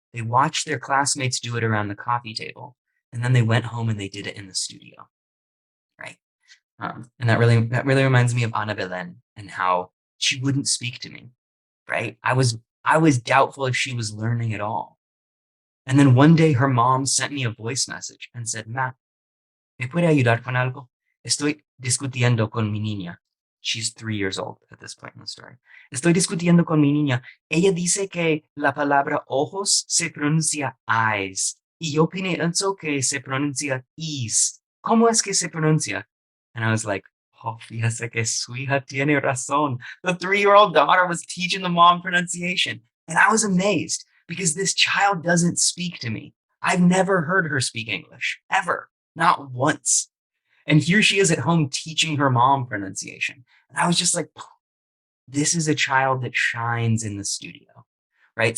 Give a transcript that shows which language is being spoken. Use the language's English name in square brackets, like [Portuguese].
[English] They watched their classmates do it around the coffee table. And then they went home and they did it in the studio, right? And that really reminds me of Ana Belen and how she wouldn't speak to me, right? I was doubtful if she was learning at all. And then one day her mom sent me a voice message and said, Matt, [Spanish] ¿me puede ayudar con algo? Estoy discutiendo con mi niña. [English] She's 3 years old at this point in the story. [Spanish] Estoy discutiendo con mi niña. Ella dice que la palabra ojos se pronuncia eyes. Y yo pienso que se pronuncia is. ¿Cómo es que se pronuncia? [English] And I was like, oh, [Spanish] fíjese que su hija tiene razón. [English] The 3-year-old daughter was teaching the mom pronunciation. And I was amazed because this child doesn't speak to me. I've never heard her speak English, ever, not once. And here she is at home teaching her mom pronunciation. And I was just like, this is a child that shines in the studio, right?